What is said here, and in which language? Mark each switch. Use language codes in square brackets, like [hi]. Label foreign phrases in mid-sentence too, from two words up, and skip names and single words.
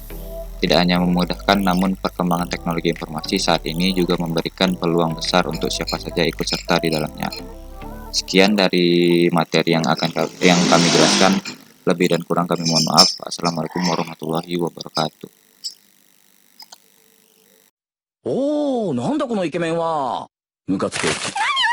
[id] Tidak hanya memudahkan, namun perkembangan teknologi informasi saat ini juga memberikan peluang besar untuk siapa saja ikut serta di dalamnya. Sekian dari materi yang kami jelaskan. Lebih dan kurang kami mohon maaf. [ar] السلام عليكم ورحمة الله وبركاته. [ja] おー、なんだこのイケメンは。ムカつく。